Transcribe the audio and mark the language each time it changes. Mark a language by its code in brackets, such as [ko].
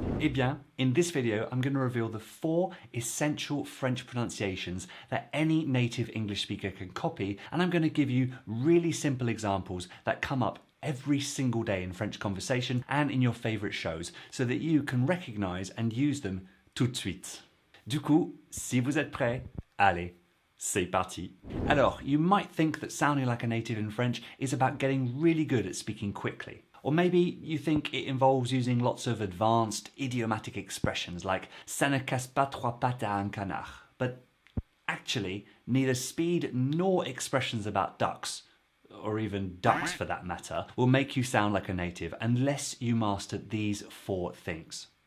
[fr] Eh bien, [en] in this video, I'm going to reveal the 4 essential French pronunciations that any native English speaker can copy, and I'm going to give you really simple examples that come up every single day in French conversation and in your favorite shows, so that you can recognize and use them [fr] tout de suite. Du coup, si vous êtes prêts, allez, c'est parti. [en] Alors, you might think that sounding like a native in French is about getting really good at speaking quickly. Or maybe you think it involves using lots of advanced idiomatic expressions like [fr] ça ne casse pas trois pattes à un canard. [en] But actually, neither speed nor expressions about ducks, or even ducks for that matter, will make you sound like a native unless you master these 4 things.